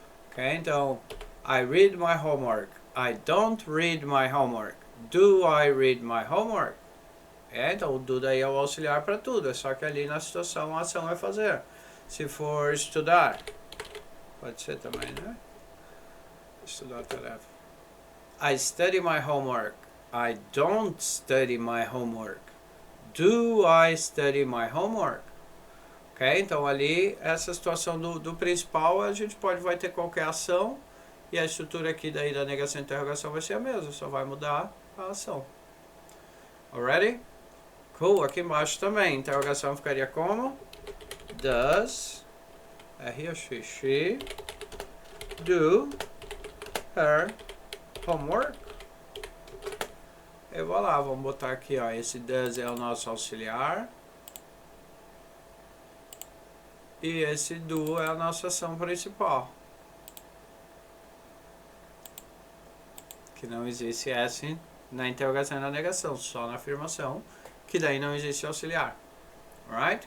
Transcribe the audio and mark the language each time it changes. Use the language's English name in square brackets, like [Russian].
[English] Ok, [Portuguese] então, [English] I read my homework. I don't read my homework. Do I read my homework? [Portuguese] Então o do daí é o auxiliar para tudo, é só que ali na situação a ação é fazer. Se for estudar, pode ser também, né? Estudar a tarefa. [English] I study my homework. I don't study my homework. Do I study my homework? Ok? [Portuguese] Então ali, essa situação do principal, a gente vai ter qualquer ação e a estrutura aqui daí da negação e interrogação vai ser a mesma, só vai mudar a ação. [English] Already? Cool, [Portuguese] aqui embaixo também, interrogação ficaria como? [English] Does, he or she do her homework? [Portuguese] E voilà, vamos botar aqui, ó, esse does é o nosso auxiliar. E esse do é a nossa ação principal. Que não existe S na interrogação e na negação, só na afirmação, que daí não existe auxiliar. [English] Alright?